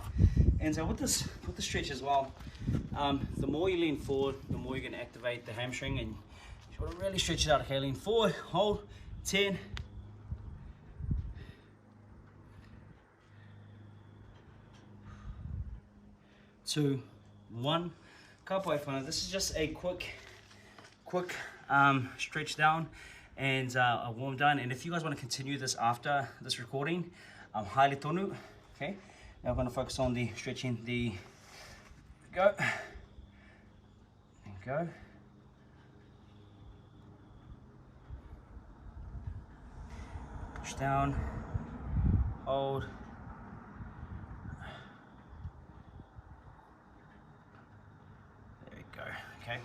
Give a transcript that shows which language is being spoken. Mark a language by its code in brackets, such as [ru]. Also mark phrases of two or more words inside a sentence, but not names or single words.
[en] And so with the stretch as well, the more you lean forward, the more you're going to activate the hamstring, and you want to really stretch it out. Okay, lean forward, hold. 10. 2, 1. [mi] Ka pai whānau. [en] This is just a quick stretch down and a warm down. And if you guys want to continue this after this recording, [mi] haere tonu. [en] Okay. Now we're going to focus on the stretching. Go. And go. Push down. Hold. There we go. Okay.